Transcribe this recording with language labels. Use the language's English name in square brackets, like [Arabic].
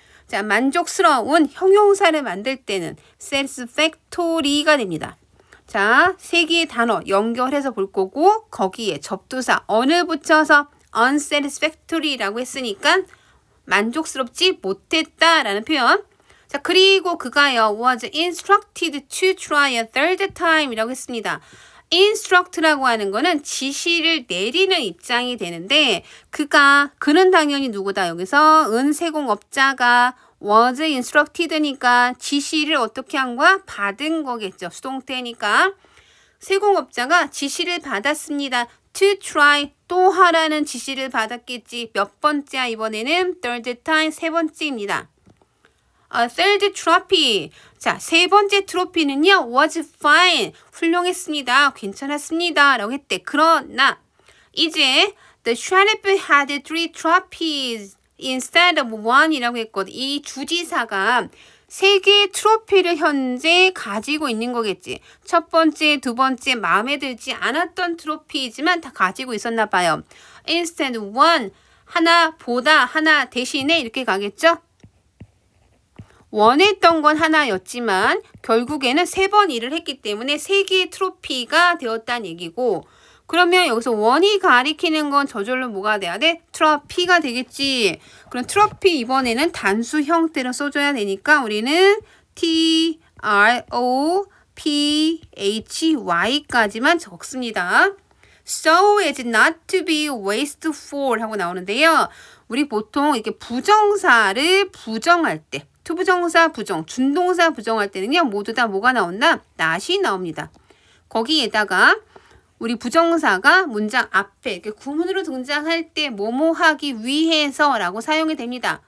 [Korean] 자, 만족스러운 형용사를 만들 때는 satisfactory가 됩니다. 자, 세 개의 단어 연결해서 볼 거고 거기에 접두사 on을 붙여서 unsatisfactory라고 했으니까 만족스럽지 못했다라는 표현. 자, 그리고 그가요 [English] was instructed to try a third time [Korean] 이라고 했습니다. instruct라고 하는 거는 지시를 내리는 입장이 되는데 그는 당연히 누구다? 여기서 은세공업자가 [English] was instructed [Korean] 니까 지시를 어떻게 한 거야? 받은 거겠죠. 수동태니까 세공업자가 지시를 받았습니다. to try 또 하라는 지시를 받았겠지. 몇 번째야 이번에는 [English] third time [Korean] 세 번째입니다. [English] third trophy. [Korean] 자, 세 번째 트로피는요, [English] was fine. [Korean] 훌륭했습니다. 괜찮았습니다. 라고 했대. 그러나, 이제, [English] the sheriff had 3 trophies instead of 1이라고 했거든. [Korean] 이 주지사가 3개의 트로피를 현재 가지고 있는 거겠지. 첫 번째, 두 번째 마음에 들지 않았던 트로피이지만 다 가지고 있었나 봐요. [English] Instead one, [Korean] 하나보다 하나 대신에 이렇게 가겠죠. 원했던 건 하나였지만 결국에는 3번 일을 했기 때문에 3개의 트로피가 되었다는 얘기고, 그러면 여기서 원이 가리키는 건 저절로 뭐가 돼야 돼? 트로피가 되겠지. 그럼 트로피 이번에는 단수 형태로 써줘야 되니까 우리는 TROPHY까지만 적습니다. [English] So as not to be wasteful [Korean] 하고 나오는데요. 우리 보통 이렇게 부정사를 부정할 때, 투부정사 부정, 준동사 부정할 때는요, 모두 다 뭐가 나온다? not이 나옵니다. 거기에다가 우리 부정사가 문장 앞에 이렇게 구문으로 등장할 때 뭐뭐 하기 위해서 라고 사용이 됩니다.